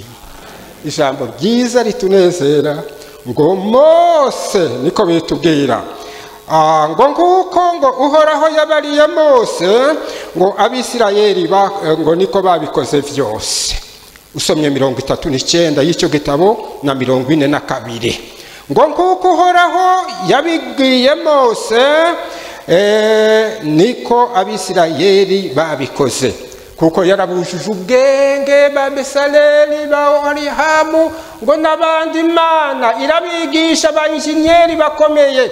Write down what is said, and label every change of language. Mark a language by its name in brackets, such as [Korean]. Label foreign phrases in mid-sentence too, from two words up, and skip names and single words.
[Rundi] Ijambo ryiza ritunezera ngo Mose niko bitubwira ngo nguko ngo Uhoraho yabariye Mose ngo Abisirayeli ngo niko babikoze vyose. [Kinyarwanda] Usomye 39 y'icyo gitabo na 42 ngo nguko Uhoraho yabibwiye Mose niko Abisirayeli babikoze, kuko yarabujuje ubwenge ba Besaleli ba Oholiabu ngo n'abandi. Imana irabigisha abanyinyeri bakomeye.